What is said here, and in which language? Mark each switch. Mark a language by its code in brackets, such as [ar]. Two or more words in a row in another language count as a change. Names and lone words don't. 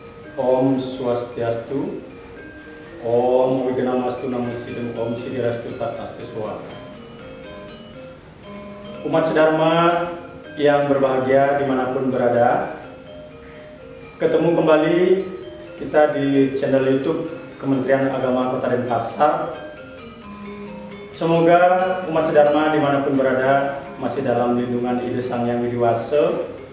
[sa] Om Swastiastu, Om Wignamastu Namusidum, Om Sidirastu Tatastu Swata. [id] Umat sedharma yang berbahagia dimanapun berada, ketemu kembali kita di channel YouTube Kementerian Agama Kota Denpasar. Semoga umat sedharma dimanapun berada masih dalam lindungan Ide Sang Hyang Widi Wasa.